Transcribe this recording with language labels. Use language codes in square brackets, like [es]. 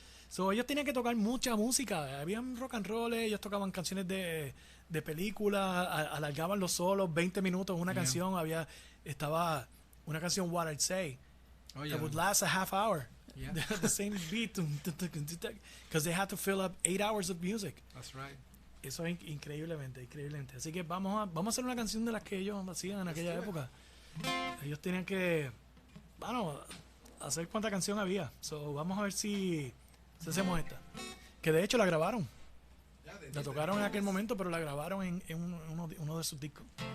[es] So, ellos tenían que tocar mucha música. Habían rock and roll, ellos tocaban canciones de películas, alargaban los solos 20 minutos una canción. Estaba una canción, [en] What I'd Say, that would last a half hour. Yeah. The same beat, because they had to fill up 8 hours of music. That's right. [es] Eso es increíblemente. Así que vamos a hacer una canción de las que ellos hacían en aquella época. Ellos tenían que, hacer cuánta canción había. So, vamos a ver si hacemos esta. Que de hecho la grabaron. La tocaron en aquel momento, pero la grabaron en uno de sus discos.